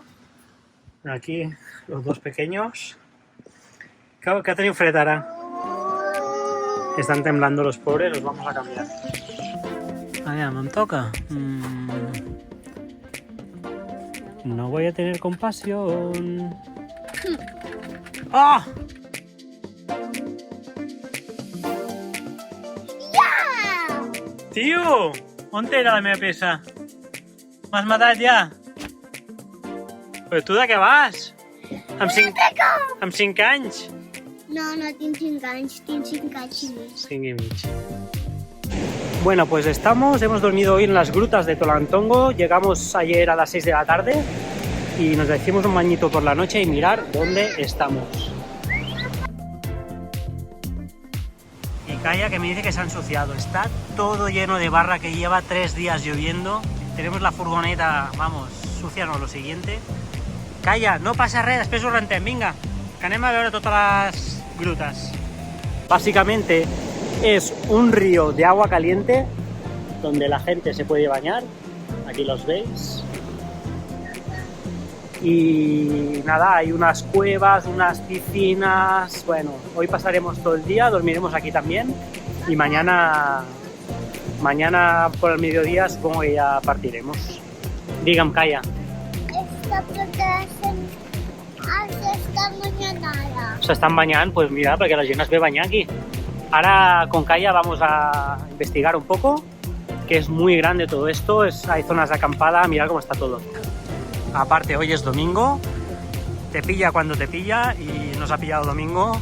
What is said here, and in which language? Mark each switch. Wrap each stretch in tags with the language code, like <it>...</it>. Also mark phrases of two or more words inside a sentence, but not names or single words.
<es>Aquí los 2 pequeños. ¿Qué ha tenido Fretara? Están temblando los pobres, los vamos a cambiar. Allá, ¿me toca? No voy a tener compasión.</es> <ca>¡Ah! Tio, on era la meva peça? M'has matat ja? Però tu de què vas? Amb 5 anys? No tinc 5 anys, tinc 5 anys i mig.</ca> <es>5 y medio. Bueno, pues hemos dormido hoy en las grutas de Tolantongo. Llegamos ayer a las 6 de la tarde y nos decimos un bañito por la noche y mirar dónde estamos. Y Kaya, que me dice que se ha ensuciado. Está todo lleno de barra, que lleva 3 días lloviendo. Tenemos la furgoneta, vamos, sucia no, lo siguiente.</es> <ca>Kaya, no passa res, després ho rentem, vinga. Que anem a veure totes</ca> <es>las grutas. Básicamente es un río de agua caliente donde la gente se puede bañar. Aquí los veis. Y nada, hay unas cuevas, unas piscinas. Bueno, hoy pasaremos todo el día, dormiremos aquí también. Y mañana por el mediodía supongo que ya partiremos. Dígame, Kaya.</es> <ca>Esta protesta s'està banyant ara. S'estan bañando,</ca> <es>pues mira, porque</es> <ca>la gent es ve bañar aquí.</ca> <es>Ahora con Kaya vamos a investigar un poco, que es muy grande todo esto, hay zonas de acampada, mirad cómo está todo. Aparte, hoy es domingo, te pilla cuando te pilla y nos ha pillado domingo.</es>